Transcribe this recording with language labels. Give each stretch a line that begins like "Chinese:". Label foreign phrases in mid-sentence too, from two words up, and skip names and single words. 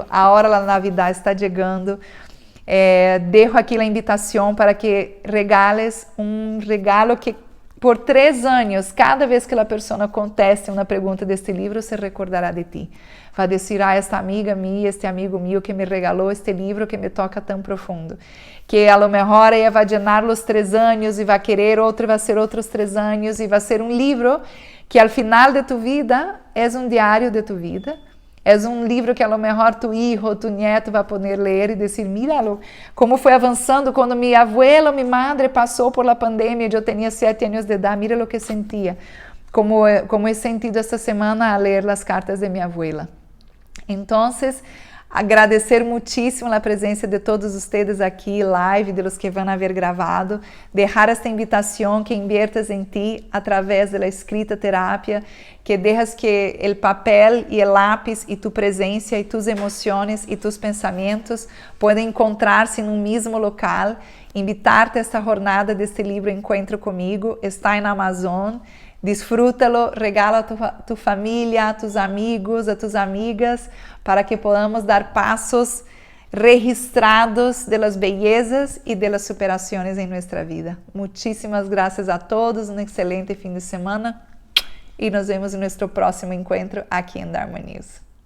Portuguese: A hora da Navidad está chegando. Dejo aqui a invitação para que regales um regalo que por 3 anos, cada vez que a pessoa conteste uma pergunta deste livro, se recordará de ti. Vai dizer, esta amiga minha, este amigo meu que me regalou este livro que me toca tão profundo. Que
Spanish: a lo mejor
Portuguese: ela vai llenar os 3 anos e vai querer outro, vai ser outros 3 anos e vai ser um livro que
Spanish: al final de tu vida
Portuguese: é um diário
Spanish: de tu vida.
Portuguese: É um livro que
Spanish: a lo mejor tu hijo, tu nieto
Portuguese: vai poder ler e dizer, míralo, como foi avançando quando minha abuela, minha madre passou
Spanish: por la pandemia,
Portuguese: eu tinha 7 anos de idade, mira o que sentia,
Spanish: como he sentido esta semana
Portuguese: a ler as cartas de minha abuela. Então, agradecer
Spanish: muchísimo a presença de todos ustedes aqui, live, de los que van a ver gravado,
Portuguese: deixar esta invitação
Spanish: que inviertas em ti a través de la escrita terapia, que dejas que el papel y el lápiz y tu presencia y tus emociones y tus pensamientos puedan encontrar-se
Portuguese: em um mesmo local,
Spanish: invitar-te a esta jornada
Portuguese: deste livro
Spanish: Encuentro Comigo, está na Amazon. Disfrútalo, regala a tu família, a tus amigos, a tus amigas, para que podamos dar passos registrados de las bellezas e de las superações
Portuguese: em nossa vida.
Spanish: Muchísimas gracias a todos,
Portuguese: um excelente fim de semana e nos vemos em nosso próximo encontro aqui em Dharma News.